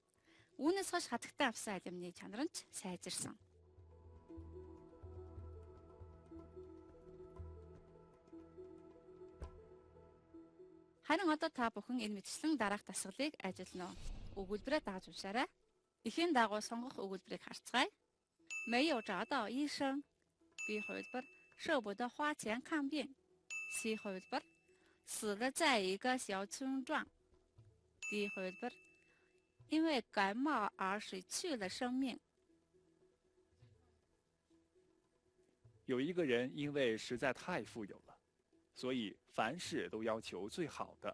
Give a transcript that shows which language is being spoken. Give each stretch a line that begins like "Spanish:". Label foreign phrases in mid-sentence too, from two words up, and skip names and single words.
Mongolian: Үүнээс хойш хатагтай авсан алимны чанар нь ч сайжирсан. Харин одоо та бүхэн энэ мэтчлэн дараах дасгалыг ажиллана уу? Өгүүлбэрээ дааж уншаарай. Эхийн дагуу сонгох өгүүлбэрийг харцгаая.
Chinese: 没有找到医生
Mongolian: B хувилбар
Chinese: 舍不得花钱看病
Mongolian: C хувилбар
Chinese: 死了在一个小村庄
Mongolian: D хувилбар
Chinese: 因为感冒而失去了生命。有一个人因为实在太富有了，所以凡事都要求最好的。